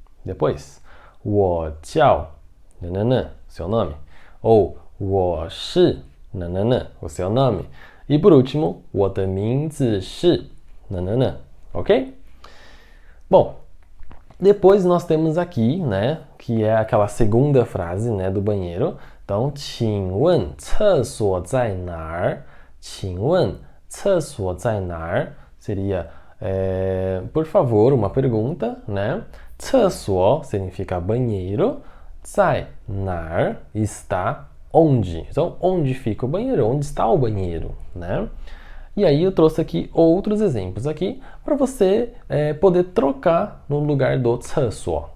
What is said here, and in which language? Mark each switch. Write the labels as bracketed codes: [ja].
[pt] Depois, [zh] 我叫 [pt] nananã, seu nome. Ou [zh] 我是 [pt] nananã, o seu nome. E por último, [zh] 我的名字是 [pt] nananã, ok? Bom, depois nós temos aqui, né, que é aquela segunda frase, né, do banheiro. [zh] Então, 请问厕所在哪儿？请问厕所在哪儿？ [pt] seria, por favor, uma pergunta, né? 厕所 significa banheiro. 在哪儿 está onde? Então, onde fica o banheiro? Onde está o banheiro, né? E aí eu trouxe aqui outros exemplos aqui para você poder trocar no lugar do 厕所.